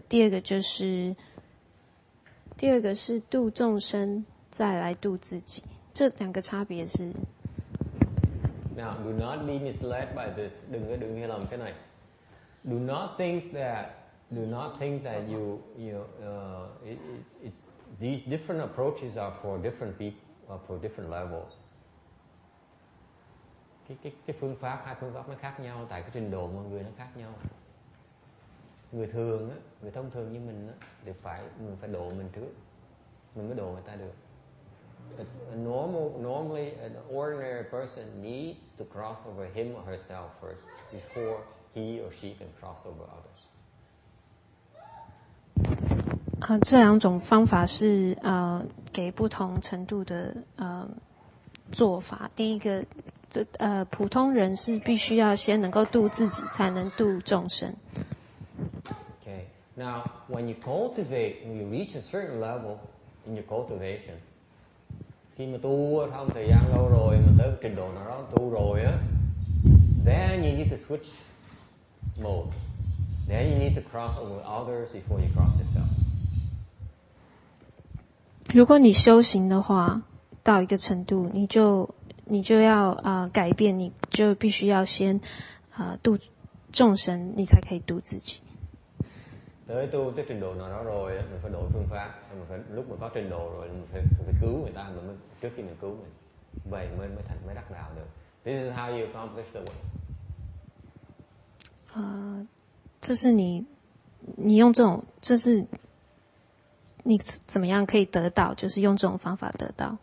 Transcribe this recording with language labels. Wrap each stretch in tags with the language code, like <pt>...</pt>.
<zh>第二个是度众生，再来度自己，这两个差别是。</zh> <en>Now, do not be misled by this.</en> <vi>Đừng hiểu lầm cái này.</vi> <en>Do not think that these different approaches are for different people, for different levels.</en> <vi>Cái phương pháp, hai phương pháp nó khác nhau tại cái trình độ mọi người nó khác nhau. Người thường á, người thông thường như mình á, thì mình phải độ mình trước, mình mới độ người ta được.</vi> <en>Normally, an ordinary person needs to cross over him or herself first before he or she can cross over others.</en> <zh>这两种方法是给不同程度的做法。第一个，普通人是必须要先能够度自己，才能度众生。</zh> <en>Okay. Now, when you reach a certain level in your cultivation,</en> <vi>khi mà tu trong thời gian lâu rồi, mà tới trình độ nào đó tu rồi á,</vi> <en>then you need to switch mode. Then you need to cross over others before you cross yourself.</en> <zh>如果你修行的话，到一个程度，你就要改变，你就必须要先度众生，你才可以度自己。</zh> <vi>Tới tu tới trình độ nào đó rồi, mình phải đổi phương pháp. Lúc mà có trình độ rồi, mình phải cứu người ta trước khi mình cứu mình. Vậy mới đắc đạo được.</vi> <en>This is how you accomplish the way.</en> <zh>这是你用这种，这是你怎么样可以得到，就是用这种方法得到。</zh>